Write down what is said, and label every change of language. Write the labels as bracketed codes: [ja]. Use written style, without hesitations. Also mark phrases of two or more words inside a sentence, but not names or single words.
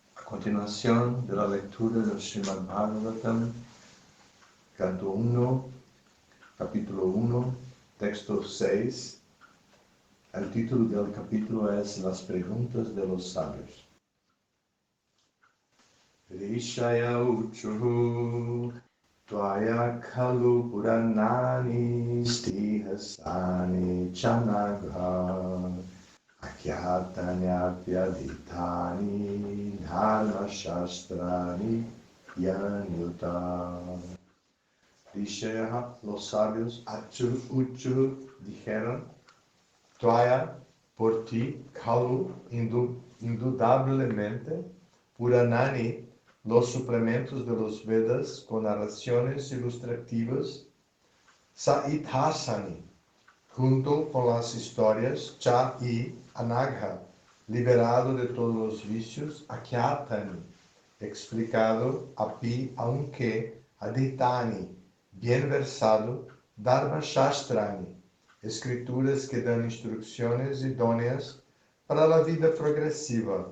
[es] Continuación de la lectura del Srimad Bhagavatam, canto 1, capítulo 1, texto 6. El título del capítulo es Las preguntas de los sabios. [sa] ऋषय ऊचुः त्वया खलु पुराणानि सेतिहासानि चानघ आख्यातान्यप्यधीतानि धर्म शास्त्राणि यान्युत. [es] Rishaya, los sabios, uchu, dijeron, Tvaya, por ti, Kalu, indudablemente, Puranani, los suplementos de los Vedas con narraciones ilustrativas, Saithasani, junto con las historias, Cha y Anagha, liberado de todos los vicios, Akyatani, explicado, Api, aunque, Aditani, bien versado, [sa] धर्म शास्त्राणि, [es] escrituras que dan instrucciones idóneas para la vida progresiva.